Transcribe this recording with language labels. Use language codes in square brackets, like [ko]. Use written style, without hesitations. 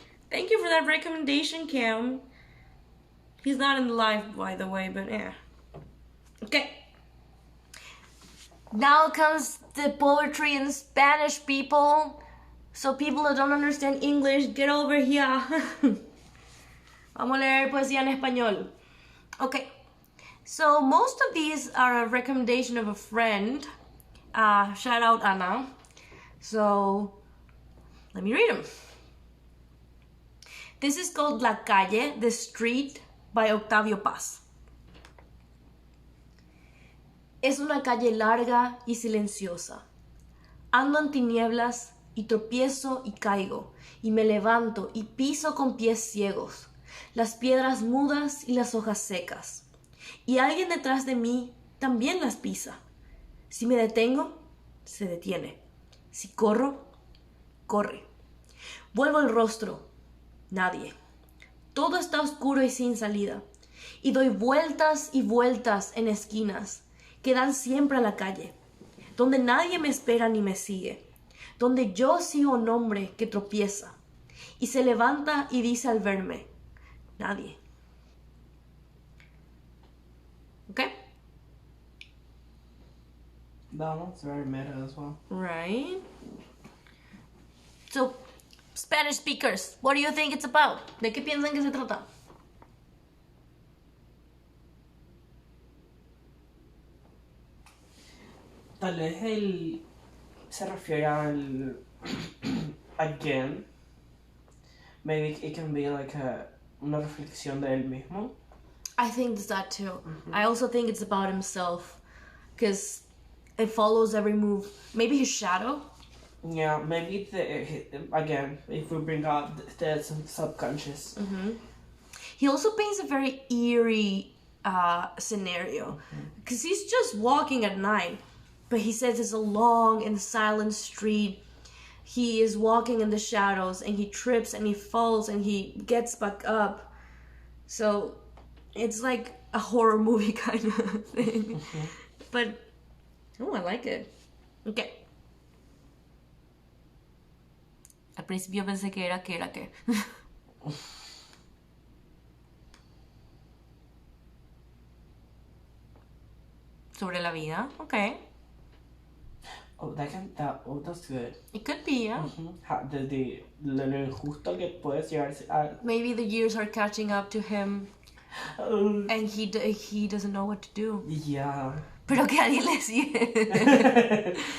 [en] Thank you for that recommendation, Cam. He's not in live, by the way, but yeah. Okay. Now comes the poetry in Spanish, people. So people that don't understand English, get over here. [es] Vamos a leer poesía en español. [en] Okay. So most of these are a recommendation of a friend. Shout out Anna. So let me read them. This is called La Calle, the Street by Octavio Paz. [es] Es una calle larga y silenciosa. Ando en tinieblas y tropiezo y caigo, y me levanto y piso con pies ciegos, las piedras mudas y las hojas secas. Y alguien detrás de mí también las pisa. Si me detengo, se detiene. Si corro, corre. Vuelvo el rostro, Nadie. Todo está oscuro y sin salida. Y doy vueltas y vueltas en esquinas que dan siempre a la calle, donde nadie me espera ni me sigue, donde yo sigo un hombre que tropieza y se levanta y dice al verme, nadie. [en] Okay? That one's very meta as well. Right? So, Spanish speakers, what do you think it's about? [es] ¿De qué piensan que se trata? Tal vez él se refiere al again. [en] Maybe it can be like [es] una reflexión de él mismo. [en] I think it's that too. I also think it's about himself because it follows every move. Maybe his shadow. Yeah, maybe again, if we bring out the subconscious. He also paints a very eerie scenario because he's just walking at night, but he says it's a long and silent street. He is walking in the shadows and he trips and he falls and he gets back up. So it's like a horror movie kind of thing. But, oh, I like it. Okay. [es] Al principio pensé que era qué. Sobre la vida. Okay. [en] Oh, that's good. It could be, yeah. [es] De lo injusto que puedes llegar a. [en] Maybe the years are catching up to him and he doesn't know what to do. Yeah. [es] Pero que alguien le sigue.